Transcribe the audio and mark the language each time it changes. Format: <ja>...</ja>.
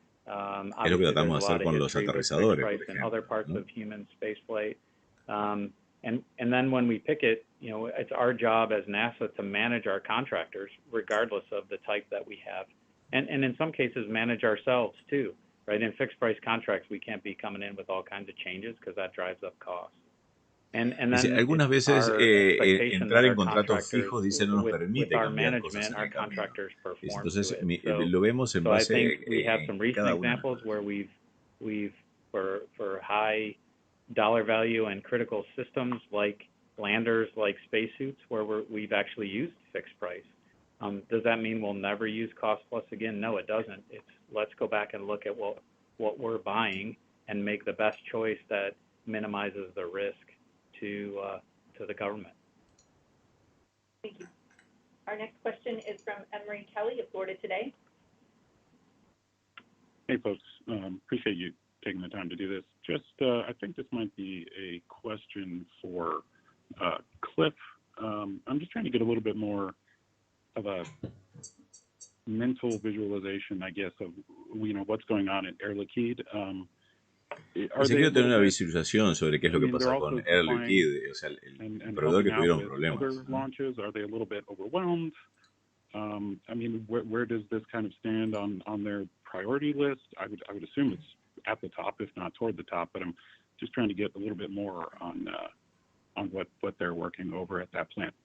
<es>Es lo que tratamos de hacer con los aterrizadores, por ejemplo, ¿no?</es> <en>And then when we pick it, it's our job as NASA to manage our contractors, regardless of the type that we have, and in some cases manage ourselves too. Right, in fixed price contracts, we can't be coming in with all kinds of changes because that drives up costs. And then</en> <es>algunas veces entrar en contratos fijos dice no nos permite cambiar cosas en el camino. Entonces lo vemos en base</es> <en>we have some recent examples where we've for high dollar value and critical systems like landers, like spacesuits, where we've actually used fixed price. Does that mean we'll never use cost plus again? No, it doesn't. It's let's go back and look at what we're buying and make the best choice that minimizes the risk to the government. Thank you. Our next question is from Emery Kelly of Florida Today. Hey, folks. Appreciate you taking the time to do this. Just, I think this might be a question for Cliff. I'm just trying to get a little bit more of a mental visualization, I guess, of what's going on at Air Liquide.</en> <es>Si quiero tener una visualización sobre qué es lo que pasa con Air Liquide, o sea, el proveedor que tuvieron problemas.</es> <en>Launches, are they a little bit overwhelmed? I mean, where does this kind of stand on their priority list? I would assume it's at the top, if not toward the top, but I'm just trying to get a little bit more on what they're working over at that plant.</en>